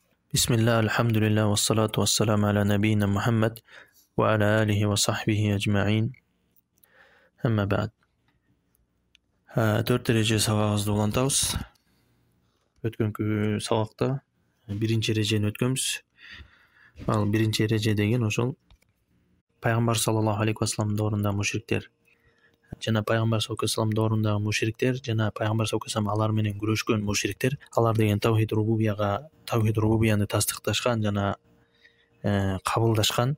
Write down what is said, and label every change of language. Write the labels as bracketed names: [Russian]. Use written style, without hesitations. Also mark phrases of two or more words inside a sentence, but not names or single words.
[Arabic] بسم الله، الحمد لله، والصلاة والسلام على نبينا محمد وعلى آله وصحبه أجمعين. أما بعد. [Kyrgyz] 4 dereje сабагыбызды улантабыз. Өткөнкү сабакта биринчи эрежени өткөнбүз. Ал биринчи эреже деген ошол пайгамбар [Arabic] صلى الله عليه وسلم [Kyrgyz] доорундагы мушриктер жана пайгамбар [Arabic] صلى الله عليه وسلم [Kyrgyz] доорундагы мушриктер жана пайгамбар [Arabic] صلى الله عليه وسلم [Kyrgyz] алар менен күрөшкөн мушриктер, алар деген тавхид рубубияны тастыкташкан жана кабылдашкан.